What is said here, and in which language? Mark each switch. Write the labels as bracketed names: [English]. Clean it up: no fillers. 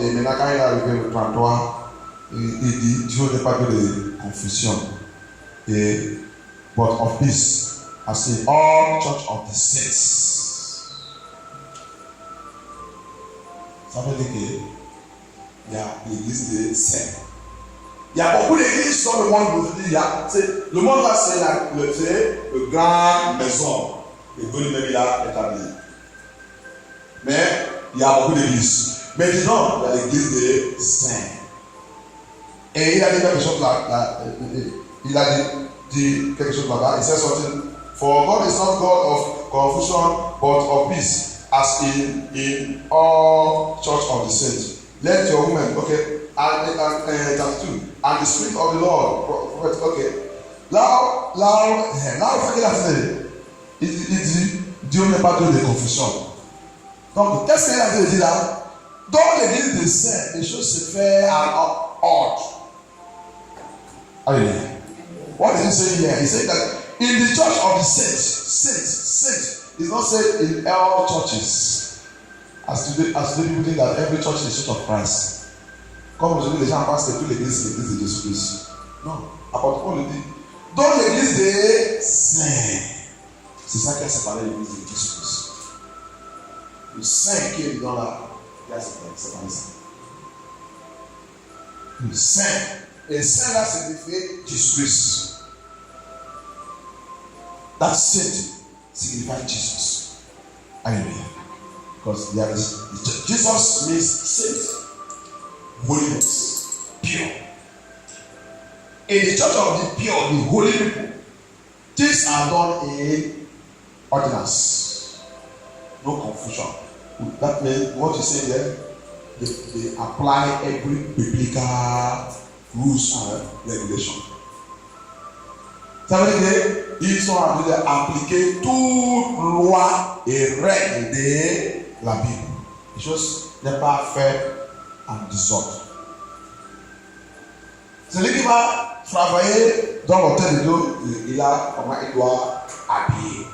[French] Et maintenant, quand il est arrivé au 33, il dit Dieu n'est pas que de confusion. [English] Et but of peace, as in all church of the saints. [French] Ça veut dire qu'il y a l'église des saints. Il y a beaucoup d'églises dans le monde aujourd'hui. Le monde là, c'est le grand maison que Dieu lui-même a établi. Mais il y a beaucoup d'églises. Mais disons, il y a l'église des saints. Et il a dit quelque chose là. Il a dit quelque chose là-bas. Il s'est sorti. [English] For God is not God of confusion, but of peace, as in all church of the saints. Let your women, okay. And 32. And the Spirit of the Lord, prophet, okay. [French] Là, il faut qu'il a fait. Il dit, Dieu n'est pas Dieu de confusion. Donc, qu'est-ce qu'il a dit là? Dans l'église des saints, les choses se font en ordre. Alléluia. [English] What did he say here? He said that in the church of the saints, is not said in all churches. As today people think that every church is the church of Christ. [French] Comme aujourd'hui, les gens pensent que toute l'église, c'est l'église de Jésus-Christ. Non. Apôtre Paul le dit. Dans l'église des saints. C'est ça qui a séparé l'église de Jésus-Christ. Le saint qui est dans la. Il a séparé ça. Le saint. Et saint là, signifie Jésus-Christ. [English] That saint signifies Jesus. Hallelujah. Because Jesus means saint. Holiness, pure. In the church of the pure, the holy people, things are done in ordinance. No confusion. That means what you say there, they apply every biblical rules and regulation. [French] Ça veut dire qu'ils sont en train d'appliquer toute loi et règle de la Bible. Les choses n'est pas fait en désordre. Celui qui va travailler dans l'hôtel de Dieu, il a comment il doit habiller.